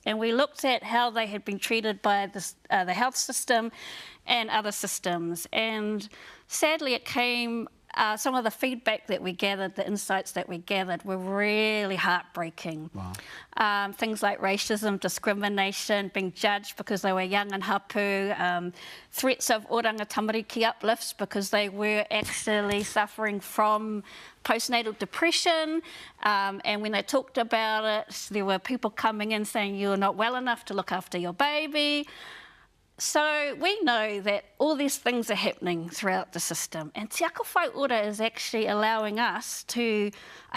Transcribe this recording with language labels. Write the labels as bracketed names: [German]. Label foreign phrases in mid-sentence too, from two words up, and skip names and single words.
[English] And we looked at how they had been treated by the health system and other systems. And sadly, it came, some of the feedback that we gathered, the insights that we gathered, were really heartbreaking. Wow. Things like racism, discrimination, being judged because they were young and hapu, threats of oranga tamariki uplifts because they were actually suffering from postnatal depression, and when they talked about it, there were people coming in saying you're not well enough to look after your baby. So we know that all these things are happening throughout the system, and Te Karaka is actually allowing us to, I